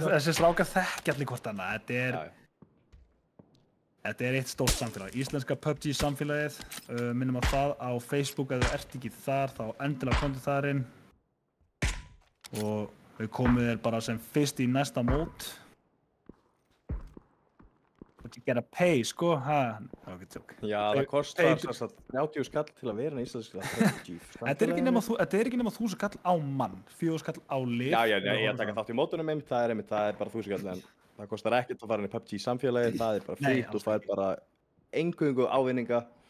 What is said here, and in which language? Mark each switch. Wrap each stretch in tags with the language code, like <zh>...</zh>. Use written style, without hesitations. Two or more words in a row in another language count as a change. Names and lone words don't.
<is>Þessi strákar þekkja allir hvort annað. Þetta er eitt stórt samfélag. Íslenska PUBG samfélagið, minnum á það á Facebook, ef þú ert ekki þar, þá endilega komdu þar inn. Og við komum þér bara sem fyrst í næsta mót.</is> <en>But you gotta pay,</en> <is>sko, Já, það kostar 30 skall til að vera í íslenska 30. Þetta er ekki nema 1000 skall á mann, 4 skall á lið. Já, ég taka þátt í mótunum einmitt, það er bara 1000 skall, en það kostar ekkert að fara inn í PUBG samfélagið, það er bara frýtt og það er bara eingöngu ávinninga.</is>